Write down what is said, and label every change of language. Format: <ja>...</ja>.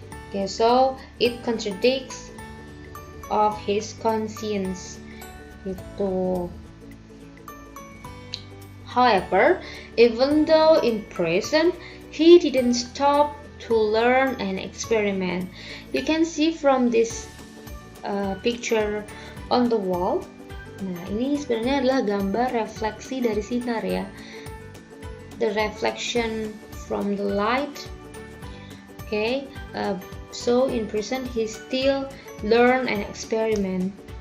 <en>Okay, so it contradicts of his conscience gitu. However, even though in prison, he didn't stop to learn and experiment. You can see from this picture on the wall.</en> <id>Nah, ini sebenarnya adalah gambar refleksi dari sinar ya.</id> <en>The reflection from the light. Okay, so in prison he still learn and experiment.</en>